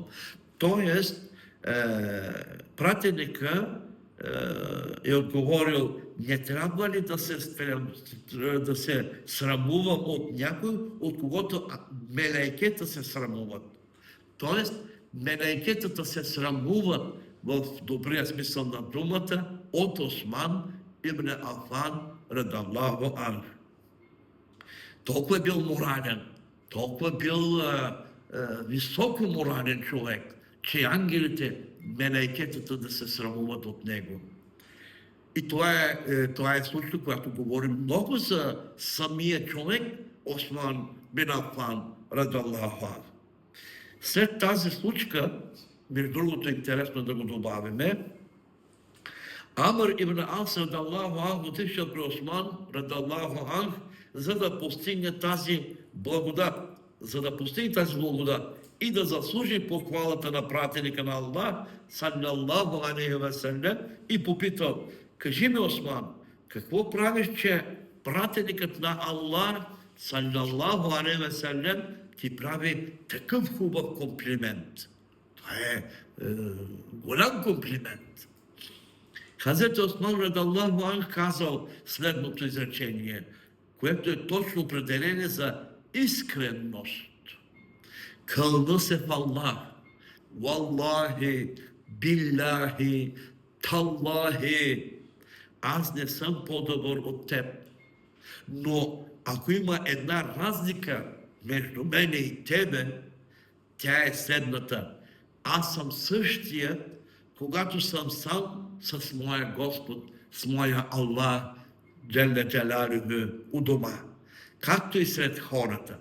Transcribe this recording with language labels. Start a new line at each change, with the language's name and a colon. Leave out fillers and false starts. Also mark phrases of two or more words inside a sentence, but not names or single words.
Bulgarian: Тоест, пратеника е отговорил: не трябва ли да се срамувам от някой, от когото мелаикета се срамуват? Тоест, мелаикетата се срамуват в добрия смисъл на думата от Осман ибн Аффан,
Arabic: رضي الله عنه.
Bulgarian: Толкова е бил морален, толкова е бил високо морален човек, че ангелите, мелаикетата да се срамуват от него. И това е случай, когато говорим много за самия човек, Осман бин Аффан,
Arabic: رضي الله عنه.
Bulgarian: След тази случка, между другото интересно да го добавиме, Амр ибн Ас,
Arabic: رضي الله عنه,
Bulgarian: отишъл при Осман,
Arabic: رضي الله عنه,
Bulgarian: за да постигне тази благодат, и да заслужи похвалата на пратеника на Аллах,
Arabic: صلى الله عليه وسلم,
Bulgarian: и попитал: кажи ми, Осман, какво правиш, че пратеникът на Аллах,
Arabic: صلى الله عليه وسلم,
Bulgarian: ти прави такъв хубав комплимент? Това е голям комплимент. Хазрет Осман,
Arabic: رضي الله عنه,
Bulgarian: казал следното изречение, което е точно определение за искренност. Кълна се в Аллах:
Arabic: والله بالله تالله,
Bulgarian: аз не съм по-добър от теб. Но ако има една разлика между мене и тебе, тя е следната. аз съм същия, когато съм сам с моя Господ, с моя Аллах,
Arabic: جل جلاله,
Bulgarian: у дома, както и сред хората.